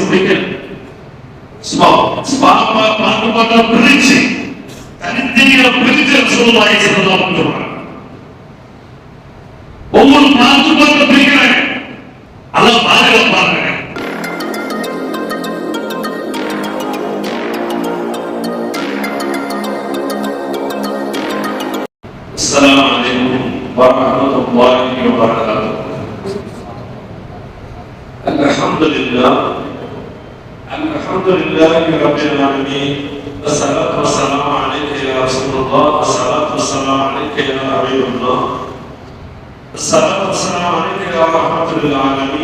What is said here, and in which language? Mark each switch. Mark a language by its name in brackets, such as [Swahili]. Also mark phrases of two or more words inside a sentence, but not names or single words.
[Tamil] பிடிக்கல. பாட்டு பிரிச்சு தனித்தனியா பிரிச்சு [Arabic] رسول الله صلى الله عليه وسلم [Tamil] ஒவ்வொரு பாட்டு பிரிக்கிறாங்க. அல்லாஹ் பாதுகாப்பாங்க. [Arabic] السلام عليكم ورحمة الله وبركاته. الحمد لله رب العالمين، والصلاة والسلام عليك يا رسول الله، والصلاة والسلام عليك يا حبيب الله، والصلاة والسلام عليك يا رحمة للعالمين.